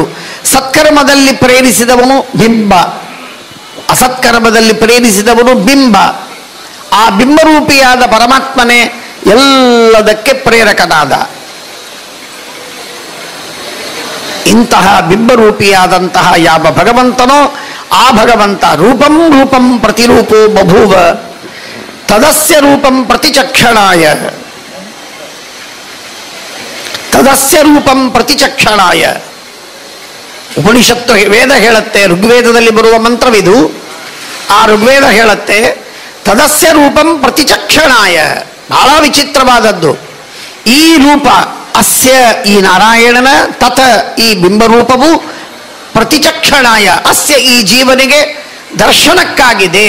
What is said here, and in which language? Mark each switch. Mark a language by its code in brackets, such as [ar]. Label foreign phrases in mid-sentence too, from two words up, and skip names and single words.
[kn] ಸತ್ಕರ್ಮದಲ್ಲಿ ಪ್ರೇರಿಸಿದವನು ಬಿಂಬ, ಅಸತ್ಕರ್ಮದಲ್ಲಿ ಪ್ರೇರಿಸಿದವನು ಬಿಂಬ. ಆ ಬಿಂಬರೂಪಿಯಾದ ಪರಮಾತ್ಮನೇ ಎಲ್ಲದಕ್ಕೆ ಪ್ರೇರಕನಾದ. ಇಂತಹ ಬಿಂಬರೂಪಿಯಾದಂತಹ ಯಾವ ಭಗವಂತನೋ ಆ ಭಗವಂತ [sa] ರೂಪಂ ರೂಪಂ ಪ್ರತಿರೂಪೋ ಬಭೂವ ತದಸ್ಯ ರೂಪಂ ಪ್ರತಿಚಕ್ಷಣಾಯ, ತದಸ್ಯ ರೂಪಂ ಪ್ರತಿಚಕ್ಷಣಾಯ. [kn] ಉಪನಿಷತ್ತು ವೇದ ಹೇಳುತ್ತೆ, ಋಗ್ವೇದದಲ್ಲಿ ಬರುವ ಮಂತ್ರವಿದು. ಆ ಋಗ್ವೇದ ಹೇಳುತ್ತೆ [sa] ತದಸ್ಯ ರೂಪಂ ಪ್ರತಿಚಕ್ಷಣಾಯ. [kn] ಬಹಳ ವಿಚಿತ್ರವಾದದ್ದು. ಈ ರೂಪ ಅಸ್ಯ, ಈ ನಾರಾಯಣನ, ತತ ಈ ಬಿಂಬರೂಪವು, ಪ್ರತಿಚಕ್ಷಣಾಯ ಅಸ್ಯ ಈ ಜೀವನಿಗೆ ದರ್ಶನಕ್ಕಾಗಿದೆ.